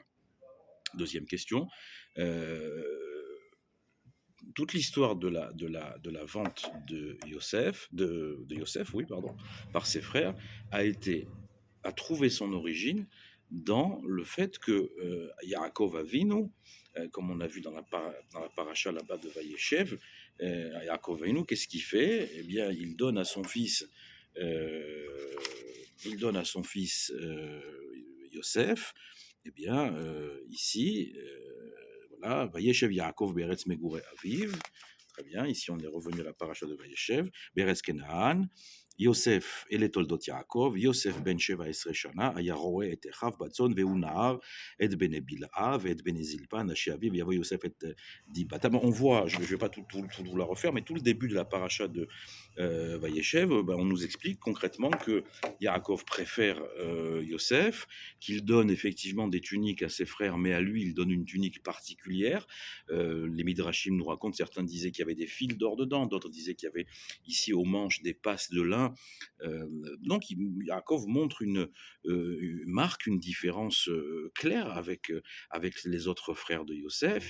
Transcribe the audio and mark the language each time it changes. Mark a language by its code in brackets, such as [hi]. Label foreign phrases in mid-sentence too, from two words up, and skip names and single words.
[fr] Deuxième question, toute l'histoire de la vente de Yosef, par ses frères, a trouvé son origine dans le fait que Yaakov Avinu, comme on a vu dans la paracha là-bas de Vayeshev, Yaakov Avinu, qu'est-ce qu'il fait? Eh bien, il donne à son fils Yosef, eh bien, ici, voilà, [he] וישב יעקב בארץ מגורי אביו, [fr] très bien, ici on est revenu à la paracha de Vayeshev, [he] בארץ כנען, Yosef et תולדות יעקב יוסף בן שבע עשרה שנה, היה רואה את אחיו בצאן והוא נער את בני בלעה ואת בני זלפה, נשי אביו, ויבוא יוסף את דיבת. [fr] On voit, je ne vais pas tout vous la refaire, mais tout le début de la paracha de Vayeshev, on nous explique concrètement que Yaakov préfère Yosef, qu'il donne effectivement des tuniques à ses frères, mais à lui il donne une tunique particulière. Les Midrashim nous racontent, certains disaient qu'il y avait des fils d'or dedans, d'autres disaient qu'il y avait ici aux manches des passes de lin, Donc Yaakov montre marque une différence claire avec les autres frères de Yosef.